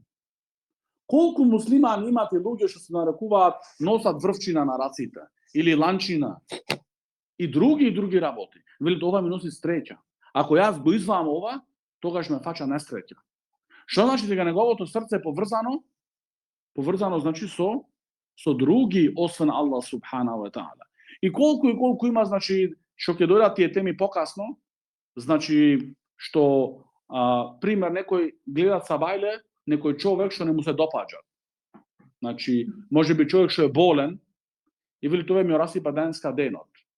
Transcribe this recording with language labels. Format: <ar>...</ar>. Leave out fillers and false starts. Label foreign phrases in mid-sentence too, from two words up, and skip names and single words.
<mk>Колку муслимани имате луѓе што се нарекуваат носат врвчина на раците или ланчина и други работи. Велат ова ми носи среќа. Ако јас го извам ова, тогаш ме фаќа несреќа. Што значи дека неговото срце е поврзано значи со други освен</mk> <ar>الله سبحانه وتعالى.</ar> <mk>И колку има значи што ќе дојдат тие теми покасно, значи што пример некој гледа сабајле, некој човек што не му се допаѓа. Значи можеби човек што е болен и вели тоа ми расипа денска денот.</mk>